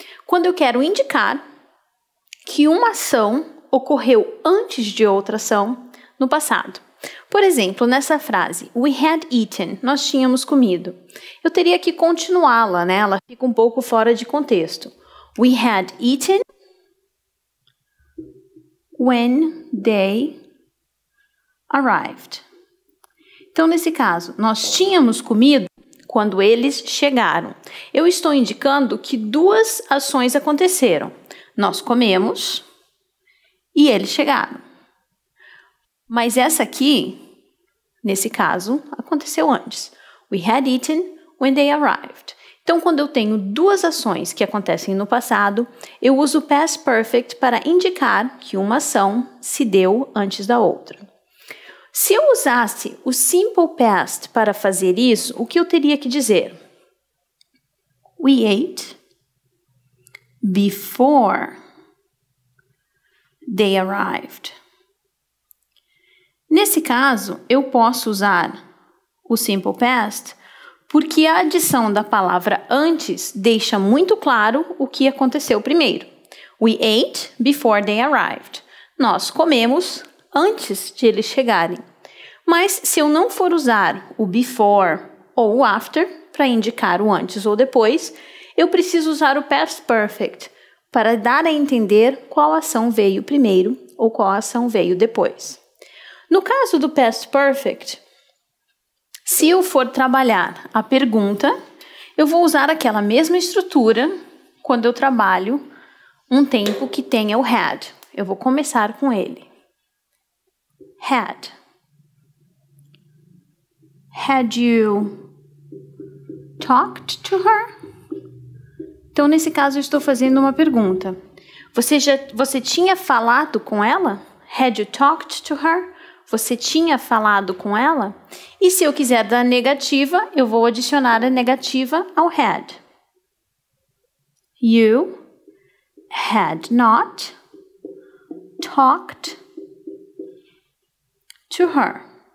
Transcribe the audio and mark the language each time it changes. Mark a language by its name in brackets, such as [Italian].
[Portuguese] Quando eu quero indicar que uma ação ocorreu antes de outra ação no passado. Por exemplo, nessa frase, [English] we had eaten, [Portuguese] nós tínhamos comido. Eu teria que continuá-la, né? Ela fica um pouco fora de contexto. [English] We had eaten when they arrived. [Portuguese] Então, nesse caso, nós tínhamos comido quando eles chegaram. Eu estou indicando que duas ações aconteceram. Nós comemos e eles chegaram. Mas essa aqui, nesse caso, aconteceu antes. [English] We had eaten when they arrived. [Portuguese] Então, quando eu tenho duas ações que acontecem no passado, eu uso o past perfect para indicar que uma ação se deu antes da outra. Se eu usasse o simple past para fazer isso, o que eu teria que dizer? [English] We ate before they arrived. [Portuguese] Nesse caso, eu posso usar o simple past porque a adição da palavra antes deixa muito claro o que aconteceu primeiro. [English] We ate before they arrived. [Portuguese] Nós comemos antes de eles chegarem. Mas se eu não for usar o before ou o after para indicar o antes ou depois, eu preciso usar o past perfect para dar a entender qual ação veio primeiro ou qual ação veio depois. No caso do past perfect, se eu for trabalhar a pergunta, eu vou usar aquela mesma estrutura quando eu trabalho um tempo que tenha o had. Eu vou começar com ele. Had. [English] Had you talked to her? [Portuguese] Então, nesse caso, eu estou fazendo uma pergunta. Você tinha falado com ela? [English] Had you talked to her? [Portuguese] Você tinha falado com ela? E se eu quiser dar negativa, eu vou adicionar a negativa ao had. [English] You had not talked to her.